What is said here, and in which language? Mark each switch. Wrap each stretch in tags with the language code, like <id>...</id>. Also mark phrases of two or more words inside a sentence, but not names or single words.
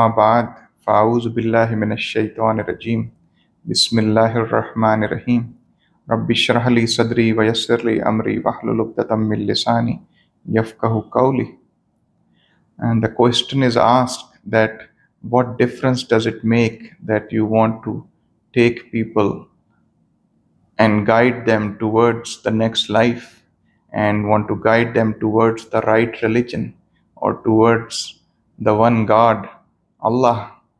<ar>بعد فأعوذ بالله من الشيطان الرجيم بسم الله الرحمن الرحيم رب اشرح لي صدري ويسر لي أمري واحلل عقدة من لساني يفقهوا قولي.</ar> <en>And the question is asked that what difference does it make that you want to take people and guide them towards the next life and want to guide them towards the right religion or towards the one God, Allah.</en>